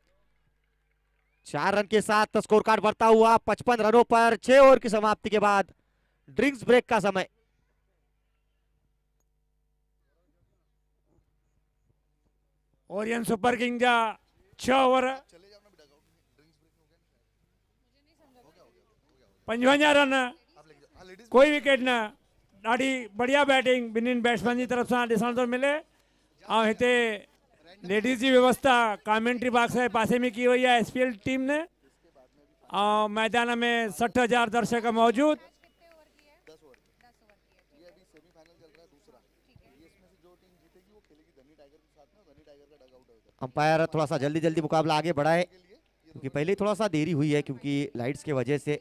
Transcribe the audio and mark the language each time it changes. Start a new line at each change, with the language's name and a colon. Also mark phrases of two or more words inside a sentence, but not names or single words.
Hindi: 4 रन के साथ स्कोर कार्ड बढ़ता हुआ 55 रनों पर 6 ओवर की समाप्ति के बाद ड्रिंक्स ब्रेक का समय।
Sindhi: ओरियन सुपर किंग जा 6 ओवर 55 रन कोई विकेट न ॾाढी बढ़िया बैटिंग ॿिन्हिनि बैट्समैन जी तरफ़ सां ॾिसण थो मिले। ऐं हिते लेडीज़ जी व्यवस्था कमेंट्री बॉक्स जे पासे में की वई आहे SPL टीम ने।
Hindi: और मैदान में 60,000 दर्शक मौजूद। अंपायर थोड़ा सा जल्दी मुकाबला आगे बढ़ाए क्योंकि पहले ही थोड़ा सा देरी हुई है क्योंकि लाइट्स की वजह से।